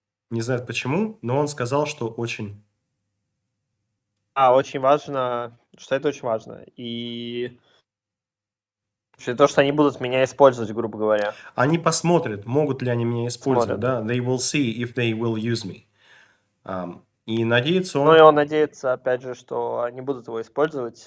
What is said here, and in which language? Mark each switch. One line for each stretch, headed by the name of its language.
Russian: Не знает почему, но он сказал, что очень... Очень важно, что это очень важно. И то, что они будут меня использовать, грубо говоря. Они посмотрят, могут ли они меня использовать, Смотрят. да?
English: They will see if they will use me.
Russian: И надеется Ну и он... он надеется, опять же, что они будут его использовать.